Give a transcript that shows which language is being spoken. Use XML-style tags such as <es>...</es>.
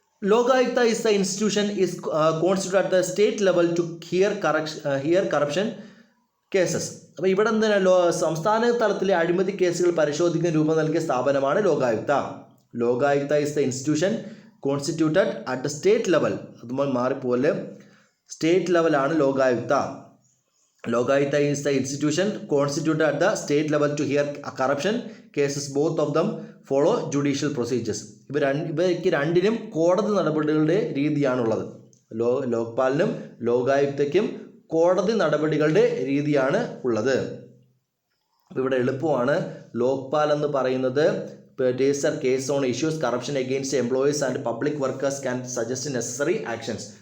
<en>Lokayukta is the institution is constituted at the state level to hear corruption cases.</en> <ml>അപ്പോൾ ഇവിടെ എന്താണ്? സംസ്ഥാന തലത്തിലെ അഴിമതി കേസുകൾ പരിശോധിക്കാൻ രൂപം നൽകിയ സ്ഥാപനമാണ് Lokayukta.</ml> <en>Lokayukta is the institution constituted at the state level.</en> <ml>അതുപോലെ മാറിപ്പോലെ സ്റ്റേറ്റ് ലെവലാണ് Lokayukta.</ml> <en>Lokayukta is the institution constituted at the state level to hear corruption cases. Both of them follow judicial procedures.</en> <ml>ഇവയ്ക്ക് രണ്ടിനും കോടതി നടപടികളുടെ രീതിയാണുള്ളത്. ലോക്പാലിനും ലോകായുക്തയ്ക്കും കോടതി നടപടികളുടെ രീതിയാണ് ഉള്ളത്. ഇവിടെ എളുപ്പമാണ്.</ml> <en>Lokpal</en> <ml>എന്ന് പറയുന്നത്</ml> <en>Register case on issues corruption against employees and public workers can suggest necessary actions.</en>